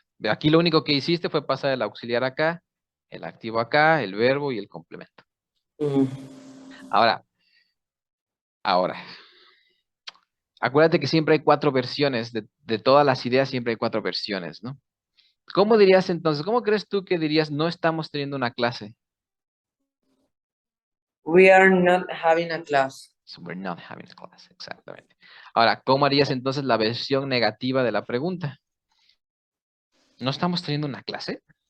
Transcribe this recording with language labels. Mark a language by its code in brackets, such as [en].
[es] Aquí lo único que hiciste fue pasar el auxiliar acá, el activo acá, el verbo y el complemento. Mm. Ahora, acuérdate que siempre hay 4 versiones, de todas las ideas siempre hay 4 versiones, ¿no? ¿Cómo dirías entonces, cómo crees tú que dirías no estamos teniendo una clase? [en] We are not having a class. So we're not having a class, [es] exactamente. Ahora, ¿cómo harías entonces la versión negativa de la pregunta? ¿No estamos teniendo una clase?